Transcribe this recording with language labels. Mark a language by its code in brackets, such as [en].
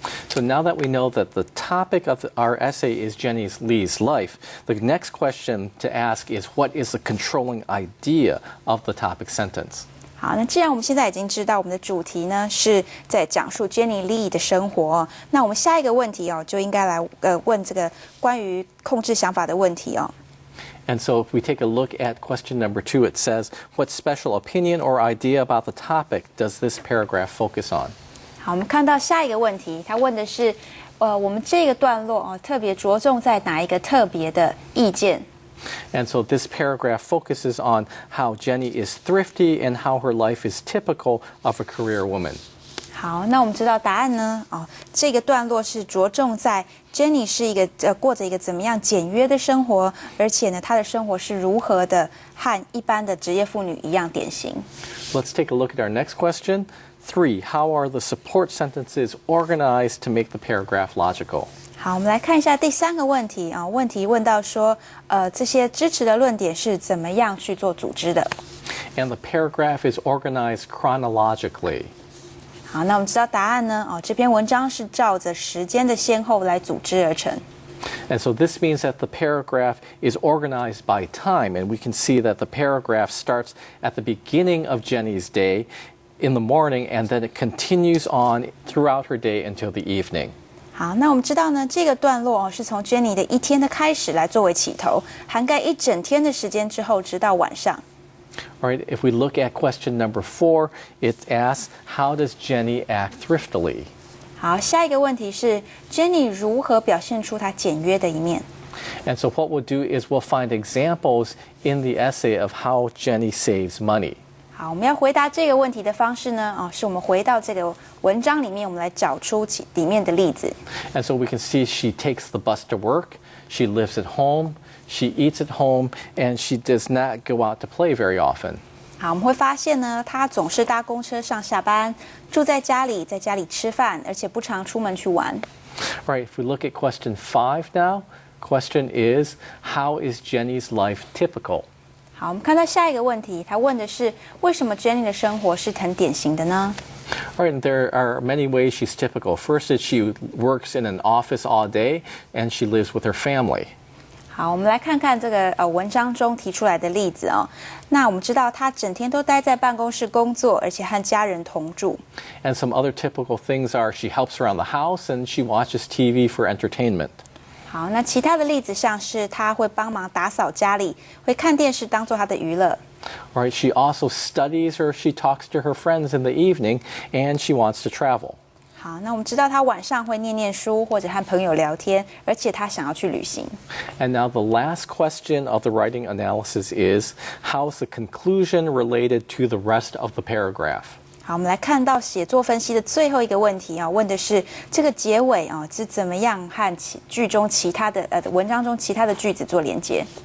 [en] So now that we know that the topic of our essay is Jenny Lee's life, the next question to ask is what is the controlling idea of the topic sentence? [zh] 好，那既然我们现在已经知道我们的主题呢是在讲述 Jenny Lee 的生活，那我们下一个问题就应该来问这个关于控制想法的问题哦。 [en] And so if we take a look at question number 2, it says, what special opinion or idea about the topic does this paragraph focus on? [zh] 好，我们看到下一个问题，他问的是，我们这个段落特别着重在哪一个特别的意见？ [en] And so this paragraph focuses on how Jenny is thrifty and how her life is typical of a career woman. [zh] 好，那我们知道答案呢？这个段落是着重在 Jenny 是一个过着一个怎么样简约的生活，而且呢，她的生活是如何的和一般的职业妇女一样典型。 [en] Let's take a look at our next question. 3. How are the support sentences organized to make the paragraph logical? [zh] 好，我们来看一下第3个问题问题问到说，这些支持的论点是怎么样去做组织的 [en] And the paragraph is organized chronologically. [zh] 好，那我们知道答案呢？这篇文章是照着时间的先后来组织而成。 [en] And so this means that the paragraph is organized by time, and we can see that the paragraph starts at the beginning of Jenny's day in the morning, and then it continues on throughout her day until the evening. [zh] 好，那我们知道呢，这个段落是从 Jenny 的一天的开始来作为起头，涵盖一整天的时间之后，直到晚上。 [en] All right, if we look at question number 4, it asks, how does Jenny act thriftily? [zh] 好，下一个问题是 Jenny 如何表现出她简约的一面？ [en] And so what we'll do is we'll find examples in the essay of how Jenny saves money. [zh] 好，我们要回答这个问题的方式呢，是我们回到这个文章里面，我们来找出里面的例子。 [en] And so we can see she takes the bus to work, she lives at home, she eats at home, and she does not go out to play very often. [zh] 好，我们会发现呢，她总是搭公车上下班，住在家里，在家里吃饭，而且不常出门去玩。 [en] All right, if we look at question 5 now, question is, how is Jenny's life typical? [zh] 好，我们看到下一个问题，他问的是为什么 Jenny 的生活是很典型的呢？ [en] All right, and there are many ways she's typical. First is she works in an office all day, and she lives with her family. [zh] 好，我们来看看这个文章中提出来的例子那我们知道她整天都待在办公室工作，而且和家人同住。 [en] And some other typical things are she helps around the house and she watches TV for entertainment. [zh] 好，那其他的例子像是她会帮忙打扫家里，会看电视当做她的娱乐。 [en] All right, she also studies or she talks to her friends in the evening, and she wants to travel. [zh] 好，那我们知道她晚上会念书或者和朋友聊天，而且她想要去旅行。 [en] And now the last question of the writing analysis is, how is the conclusion related to the rest of the paragraph? [zh] 好，我们来看到写作分析的最后一个问题问的是这个结尾是怎么样和句中其他的文章中其他的句子做连接。